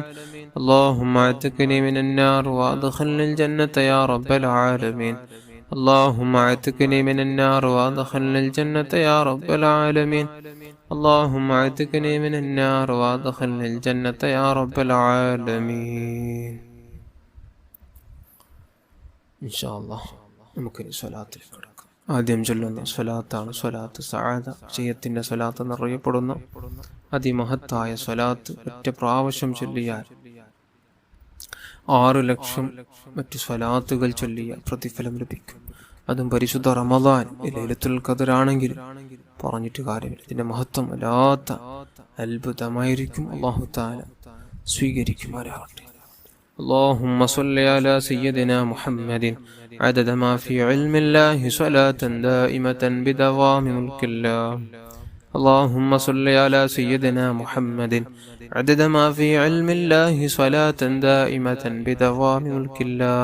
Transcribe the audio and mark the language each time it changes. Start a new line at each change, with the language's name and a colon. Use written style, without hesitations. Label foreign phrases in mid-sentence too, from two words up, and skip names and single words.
Arabic: اللهم اعتقني من النار وادخلني الجنة يا رب العالمين. اللهم اعتقني من النار وادخلني الجنة يا رب العالمين. اللهم اعتقني من النار وادخلني الجنة يا رب العالمين. إن شاء الله
Malayalam: നമുക്കിനി സ്വലാത്തിലേക്ക് കടക്കാം. ആദ്യം ചൊല്ലുന്ന സ്വലാത്താണ് സ്വലാത്ത് സഅദ, വിജയത്തിന്റെ സ്വലാത്ത് എന്നറിയപ്പെടുന്ന അതിമഹത്തായ സ്വലാത്ത്. ഒറ്റ പ്രാവശ്യം ചൊല്ലിയാൽ 6 ലക്ഷം മറ്റു സ്വലാത്തുകൾ ചൊല്ലിയ പ്രതിഫലം ലഭിക്കും. അതും പരിശുദ്ധ റമദാൻ ലൈലത്തുൽ ഖദർ ആണെങ്കിൽ പറഞ്ഞിട്ട് കാര്യമില്ല. ഇതിന്റെ മഹത്വം വല്ലാത്ത അത്ഭുതമായിരിക്കും.
Arabic: الله تعالى
Malayalam: സ്വീകരിക്കുമാറാകട്ടെ.
Arabic: اللهم صل على سيدنا محمد عدد ما في علم الله صلاة دائمة بدوام ملك الله. اللهم صل على سيدنا محمد عدد ما في علم الله صلاة دائمة بدوام ملك الله.